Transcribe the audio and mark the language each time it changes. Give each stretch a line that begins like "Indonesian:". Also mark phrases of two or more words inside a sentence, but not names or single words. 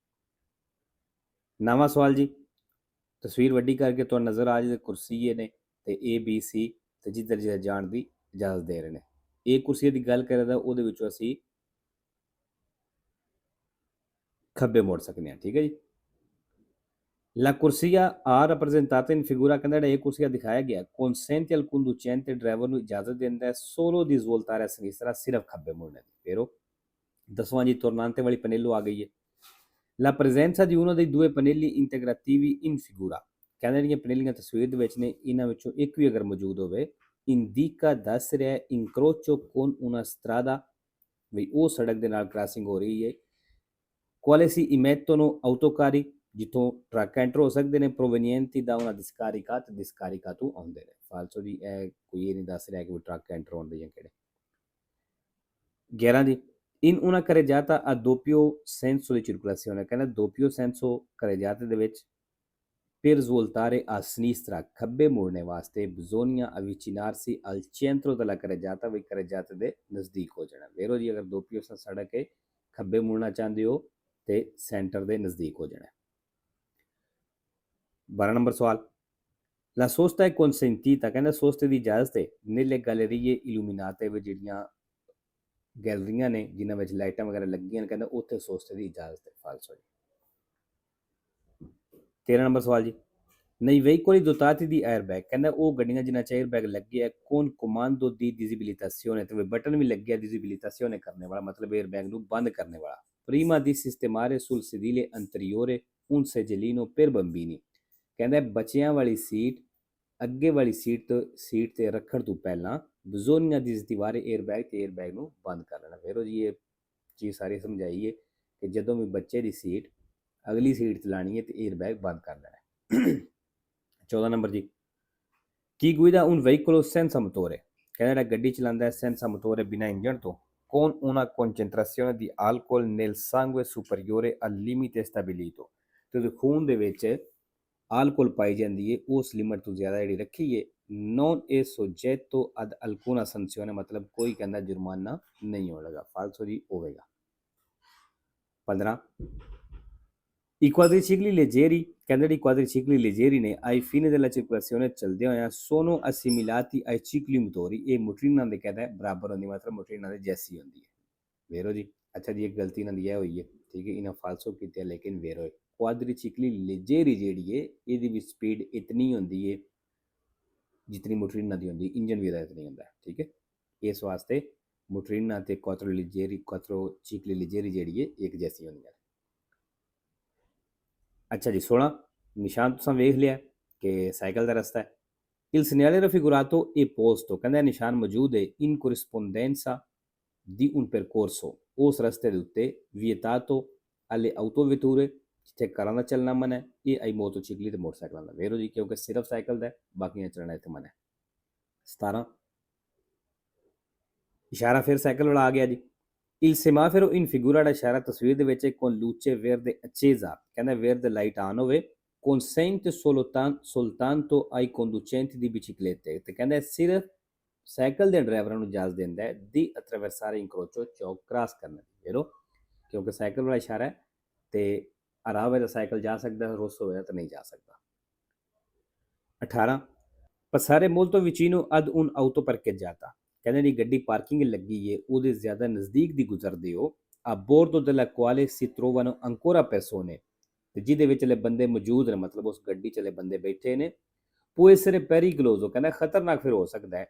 Punjabi: ਨਵਾਂ ਸਵਾਲ ਜੀ, ਤਸਵੀਰ ਵੱਡੀ ਕਰਕੇ ਤੁਹਾਨੂੰ ਨਜ਼ਰ ਆ ਜਾਏ ਕੁਰਸੀ ਨੇ ਤੇ ABC ਤੇ ਜਿੱਧਰ ਜਿੱਧਰ ਜਾਣ ਦੀ ਇਜਾਜ਼ਤ ਦੇ ਰਹੇ ਨੇ। ਇਹ ਕੁਰਸੀ ਦੀ ਗੱਲ ਕਰਦਾ ਉਹਦੇ ਵਿੱਚੋਂ ਅਸੀਂ ਖੱਬੇ ਮੋੜ ਸਕਦੇ ਹਾਂ, ਠੀਕ ਹੈ ਜੀ।
Italian: La corsia ha rappresentata in figura,
Punjabi: ਕਹਿੰਦਾ ਜਿਹੜਾ ਇਹ ਕੁਰਸੀਆ ਦਿਖਾਇਆ ਗਿਆ
Italian: consente al conducente,
Punjabi: ਡਰਾਈਵਰ ਨੂੰ ਇਜਾਜ਼ਤ ਦਿੰਦਾ ਹੈ
Italian: solo di svoltare a sinistra,
Punjabi: ਸਿਰਫ ਖੱਬੇ ਮੁੜਨੇ ਦੀ। ਫੇਰੋ ਦਸਵਾਂ ਜੀ, tornante ਵਾਲੀ ਪਨੇਲੋ ਆ ਗਈ ਹੈ।
Italian: La presenza di uno dei due pannelli integrativi in figura,
Punjabi: ਕਹਿੰਦੇ ਜਿਹੜੀਆਂ ਪਨੇਲੀਆਂ ਤਸਵੀਰ ਦੇ ਵਿੱਚ ਨੇ ਇਹਨਾਂ ਵਿੱਚੋਂ ਇੱਕ ਵੀ ਅਗਰ ਮੌਜੂਦ ਹੋਵੇ indica, ਦੱਸ ਰਿਹਾ
Italian: incrocio con una strada,
Punjabi: ਵੀ ਉਹ ਸੜਕ ਦੇ ਨਾਲ ਕ੍ਰਾਸਿੰਗ ਹੋ ਰਹੀ ਹੈ।
Italian: quale si emettono autocarri,
Punjabi: ਜਿੱਥੋਂ ਟਰੱਕ ਐਂਟਰ ਹੋ ਸਕਦੇ ਨੇ
Italian: provenienti da una discarica,
Punjabi: ਤੇ discarica ਤੋਂ ਆਉਂਦੇ ਨੇ। ਫਾਲਸੋ ਜੀ, ਇਹ ਕੋਈ ਇਹ ਨਹੀਂ ਦੱਸ ਰਿਹਾ ਕਿ ਟਰੱਕ ਐਂਟਰ ਹੁੰਦੇ ਜਾਂ ਕਿਹੜੇ। 11 ਜੀ,
Italian: in una carreggiata a doppio senso di circolazione, ਕਹਿੰਦਾ doppio senso carreggiata
Punjabi: ਦੇ ਵਿੱਚ
Italian: per svoltare a sinistra,
Punjabi: ਖੱਬੇ ਮੁੜਨੇ ਵਾਸਤੇ
Italian: bisogna avvicinarsi al centro della carreggiata,
Punjabi: ਵੀ carreggiata ਦੇ ਨਜ਼ਦੀਕ ਹੋ ਜਾਣਾ। ਵੇਰੋ ਜੀ, ਅਗਰ doppio ਸੜਕ ਹੈ ਖੱਬੇ ਮੁੜਨਾ ਚਾਹੁੰਦੇ ਹੋ ਤੇ ਸੈਂਟਰ ਦੇ ਨਜ਼ਦੀਕ ਹੋ ਜਾਣਾ। 12 ਨੰਬਰ ਸਵਾਲ, la sosta è consentita, ਕਹਿੰਦਾ ਸੋਸਤੇ ਦੀ ਇਜਾਜ਼ਤ ਹੈ
Italian: nelle gallerie illuminate,
Punjabi: ਵਿੱਚ ਜਿਹੜੀਆਂ ਗੈਲਰੀਆਂ ਨੇ ਜਿਨ੍ਹਾਂ ਵਿੱਚ ਲਾਈਟਾਂ ਵਗੈਰਾ ਲੱਗੀਆਂ ਨੇ, ਕਹਿੰਦਾ ਉੱਥੇ ਸੋਸਤੇ ਦੀ ਇਜਾਜ਼ਤ ਹੈ। ਫਾਲਸੋ ਜੀ। 13 ਨੰਬਰ ਸਵਾਲ ਜੀ,
Italian: nei veicoli dotati di airbag
Punjabi: ਕਹਿੰਦਾ ਉਹ ਗੱਡੀਆਂ ਜਿਨ੍ਹਾਂ 'ਚ 에ਅਰਬੈਗ ਲੱਗੇ ਆ
Italian: con comando di disabilitazione
Punjabi: ਤੇ ਬਟਨ ਵੀ ਲੱਗਿਆ disabilitazione ਕਰਨੇ ਵਾਲਾ ਮਤਲਬ 에ਅਰਬੈਗ ਨੂੰ ਬੰਦ ਕਰਨੇ ਵਾਲਾ
Italian: prima di sistemare sul sedile anteriore un seggiolino per bambini
Punjabi: ਕਹਿੰਦਾ ਬੱਚਿਆਂ ਵਾਲੀ ਸੀਟ ਅੱਗੇ ਵਾਲੀ ਸੀਟ ਤੇ ਰੱਖਣ ਤੋਂ ਪਹਿਲਾਂ
Italian: bisogna disattivare
Punjabi: 에ਅਰਬੈਗ ਤੇ 에ਅਰਬੈਗ ਨੂੰ ਬੰਦ ਕਰ ਲੈਣਾ ਫਿਰ ਉਹ ਜੀ ਇਹ ਚੀਜ਼ ਸਾਰੀ ਸਮਝਾਈ ਹੈ ਕਿ ਜਦੋਂ ਵੀ ਬੱਚੇ ਦੀ ਸੀਟ ਅਗਲੀ ਸੀਟ 'ਤੇ ਲਾਣੀ ਹੈ ਤੇ 에ਅਰਬੈਗ ਬੰਦ ਕਰ ਲੈਣਾ 14 ਨੰਬਰ ਜੀ ਕੀ
Italian: guida un veicolo senza motore
Punjabi: ਕਹਿੰਦਾ ਜਿਹੜਾ ਗੱਡੀ ਚਲਾਉਂਦਾ ਹੈ
Italian: senza motore
Punjabi: ਬਿਨਾਂ ਇੰਜਣ ਤੋਂ
Italian: con una concentrazione di alcol nel sangue superiore al limite stabilito
Punjabi: ਤੇ ਉਹਦੇ ਖੂਨ ਦੇ ਵਿੱਚ ਆਲਕੋਹਲ ਪਾਈ ਜਾਂਦੀ ਹੈ ਉਸ ਲਿਮਟ ਤੋਂ ਜ਼ਿਆਦਾ ਜਿਹੜੀ ਰੱਖੀ ਹੈ
Italian: non è soggetto ad alcuna sanzione
Punjabi: ਮਤਲਬ ਕੋਈ ਕਹਿੰਦਾ ਜੁਰਮਾਨਾ ਨਹੀਂ ਹੋਵੇਗਾ ਫਾਲਸੋ ਜੀ ਹੋਵੇਗਾ 15
Italian: I quadricicli leggeri
Punjabi: ਕਹਿੰਦੇ ਜਿਹੜੀ
Italian: quadricicli leggeri
Punjabi: ਨੇ
Italian: ai fini della circolazione
Punjabi: ਚੱਲਦੇ ਹੋਇਆ
Italian: sono assimilati ai cicli motori
Punjabi: ਇਹ ਮੋਟਰੀਨਾਂ ਦੇ ਕਹਿੰਦਾ ਬਰਾਬਰ ਹੁੰਦੀ ਮਤਲਬ ਮੋਟਰੀਨਾਂ ਦੇ ਜੈਸੀ ਹੁੰਦੀ ਹੈ ਵੇਰੋ ਜੀ ਅੱਛਾ ਜੀ ਇੱਕ ਗਲਤੀ ਇਹਨਾਂ ਦੀ ਇਹ ਹੋਈ ਹੈ ਠੀਕ ਹੈ ਇਹਨਾਂ ਫਾਲਸੋ ਕੀਤੇ ਲੇਕਿਨ ਵੇਰੋ
Italian: quadricicli leggeri
Punjabi: ਜਿਹੜੀ ਹੈ ਇਹਦੀ ਵੀ ਸਪੀਡ ਇਤਨੀ ਹੁੰਦੀ ਹੈ ਜਿਤਨੀ ਮੋਟਰੀਨਾਂ ਦੀ ਹੁੰਦੀ ਇੰਜਨ ਵੀ ਇਹਦਾ ਇਤਨੀ ਹੁੰਦਾ ਠੀਕ ਹੈ ਇਸ ਵਾਸਤੇ ਮੋਟਰੀਨਾਂ ਤੇ
Italian: quadricicli leggeri
Punjabi: ਜਿਹੜੀ ਹੈ ਇੱਕ ਜੈਸੀ ਹੁੰਦੀਆਂ ਅੱਛਾ ਜੀ 16 ਨਿਸ਼ਾਨ ਤੁਸੀਂ ਵੇਖ ਲਿਆ ਕਿ ਸਾਈਕਲ ਦਾ ਰਸਤਾ ਹੈ
Italian: il segnale raffigurato è posto
Punjabi: ਕਹਿੰਦਾ ਨਿਸ਼ਾਨ ਮੌਜੂਦ ਹੈ
Italian: in corrispondenza di un percorso
Punjabi: ਉਸ ਰਸਤੇ ਦੇ ਉੱਤੇ
Italian: vietato alle autovetture
Punjabi: ਜਿੱਥੇ ਕਾਰਾਂ ਦਾ ਚੱਲਣਾ ਮਨਾ ਹੈ ਇਹ
Italian: ai motocicli
Punjabi: ਤੇ ਮੋਟਰਸਾਈਕਲਾਂ ਦਾ ਵੇਰੋ ਜੀ ਕਿਉਂਕਿ ਸਿਰਫ ਸਾਈਕਲ ਦਾ ਬਾਕੀਆਂ ਚੱਲਣਾ ਇੱਥੇ ਮਨਾ ਹੈ 17 ਇਸ਼ਾਰਾ ਫਿਰ ਸਾਈਕਲ ਵਾਲਾ ਆ ਗਿਆ ਜੀ
Italian: Il semaforo in figura da
Punjabi: ਇਸ਼ਾਰਾ ਤਸਵੀਰ ਦੇ ਵਿੱਚ
Italian: con luce verde accesa
Punjabi: ਕਹਿੰਦਾ verde
English: light on
Punjabi: ਹੋਵੇ
Italian: consente soltanto ai conducenti di biciclette
Punjabi: ਤੇ ਕਹਿੰਦਾ ਸਿਰਫ ਸਾਈਕਲ ਦੇ ਡਰਾਈਵਰਾਂ ਨੂੰ ਇਜਾਜ਼ਤ ਦਿੰਦਾ ਹੈ
Italian: di attraversare incrocio
Punjabi: ਚੌਕ ਕ੍ਰਾਸ ਕਰਨ ਦੀ ਵੇਰੋ ਕਿਉਂਕਿ ਸਾਈਕਲ ਵਾਲਾ ਇਸ਼ਾਰਾ ਹੈ ਤੇ ਹਰਾ ਹੋਵੇ ਤਾਂ ਸਾਈਕਲ ਜਾ ਸਕਦਾ ਰੋਸ ਹੋਵੇ ਤਾਂ ਨਹੀਂ ਜਾ ਸਕਦਾ 18
Italian: passare molto vicino ad un auto parcheggiata
Punjabi: ਕਹਿੰਦੇ ਜਿਹੜੀ ਗੱਡੀ ਪਾਰਕਿੰਗ ਲੱਗੀ ਹੈ ਉਹਦੇ ਜ਼ਿਆਦਾ ਨਜ਼ਦੀਕ ਦੀ ਗੁਜ਼ਰਦੇ ਹੋ
Italian: a bordo della quale si trovano ancora persone
Punjabi: ਤੇ ਜਿਹਦੇ ਵਿੱਚ ਲੈ ਬੰਦੇ ਮੌਜੂਦ ਨੇ ਮਤਲਬ ਉਸ ਗੱਡੀ 'ਚ ਲੈ ਬੰਦੇ ਬੈਠੇ ਨੇ
Italian: può essere pericoloso
Punjabi: ਕਹਿੰਦਾ ਖਤਰਨਾਕ ਫਿਰ ਹੋ ਸਕਦਾ ਹੈ